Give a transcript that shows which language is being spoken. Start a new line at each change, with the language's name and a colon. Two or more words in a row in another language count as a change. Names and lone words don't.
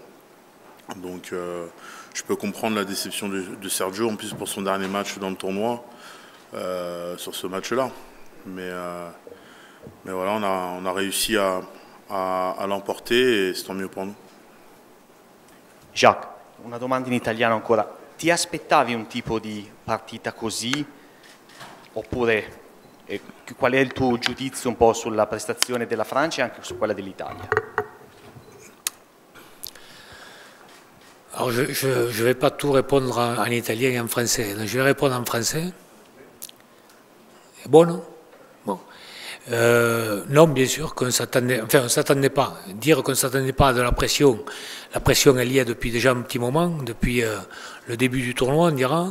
French: Donc je peux comprendre la déception de Sergio, en plus pour son dernier match dans le tournoi, sur ce match-là. Mais voilà, on a réussi à l'emporter e c'est tant mieux pour nous.
Italian: Jacques, una domanda in italiano ancora. Ti aspettavi un tipo di partita così? Oppure qual è il tuo giudizio un po' sulla prestazione della Francia e anche su quella dell'Italia?
French: Alors je ne vais pas tout répondre en italien et en français. Donc, je vais répondre en français. C'est bon, non? Bon. Non, bien sûr qu'on s'attendait, enfin on ne s'attendait pas. Dire qu'on ne s'attendait pas de la pression elle y est depuis déjà un petit moment, depuis le début du tournoi on dira.